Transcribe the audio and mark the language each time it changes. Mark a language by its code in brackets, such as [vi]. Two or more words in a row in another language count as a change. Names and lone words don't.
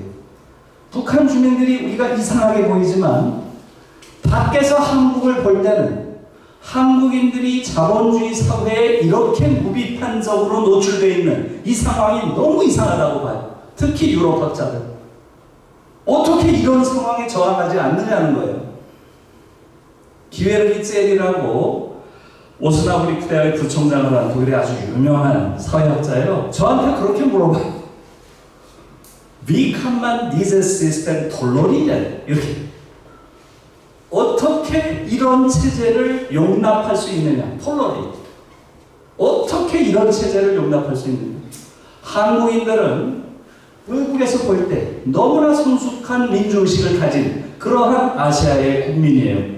[ko] 북한 주민들이 우리가 이상하게 보이지만 밖에서 한국을 볼 때는 한국인들이 자본주의 사회에 이렇게 무비판적으로 노출되어 있는 이 상황이 너무 이상하다고 봐요. 특히 유럽학자들. 어떻게 이런 상황에 저항하지 않느냐는 거예요. 기회르기 젤이라고 오스나브리크 대학의 부총장을 한 독일의 아주 유명한 사회학자예요. 저한테 그렇게 물어봐요. [de] Wie kann man dieses System tolerieren? [ko] 이렇게. 어떻게 이런 체제를 용납할 수 있느냐? 톨러리. 어떻게 이런 체제를 용납할 수 있느냐? 한국인들은 외국에서 볼 때 너무나 성숙한 민주의식을 가진 그러한 아시아의 국민이에요.